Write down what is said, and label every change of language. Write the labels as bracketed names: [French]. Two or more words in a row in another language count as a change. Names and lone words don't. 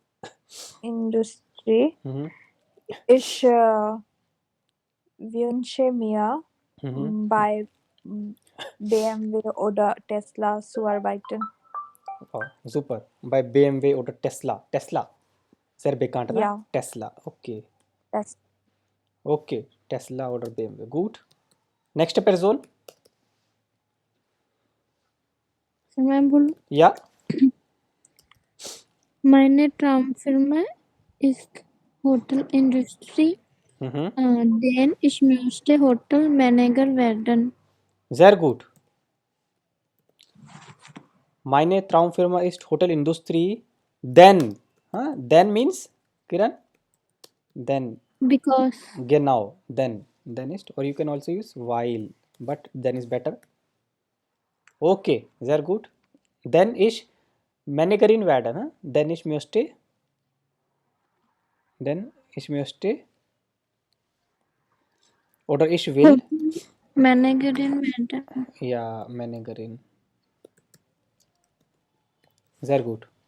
[German] Ich wünsche mir bei BMW oder Tesla zu arbeiten. Oh, super. Bei BMW oder Tesla. Sehr bekannt, ne? Ja. Tesla. Okay. Das Okay. Tesla oder BMW. Gut. Nächste Person. [Hindi] Sir, मैं बोलूं? [German] Ja. Meine Traumfirma ist Hotelindustrie. Denn ich möchte Hotelmanager werden. Sehr gut. Meine Traumfirma ist Hotelindustrie. [English] Then. Then means, Kiran? Then. Because. [German] Genau. [English] Then ist, or you can also use while. But then is better. [German] Okay. Sehr gut. Then ich Managerin werden. Then ich möchte oder ich will. Managerin werden. Ja, Managerin. Sehr gut.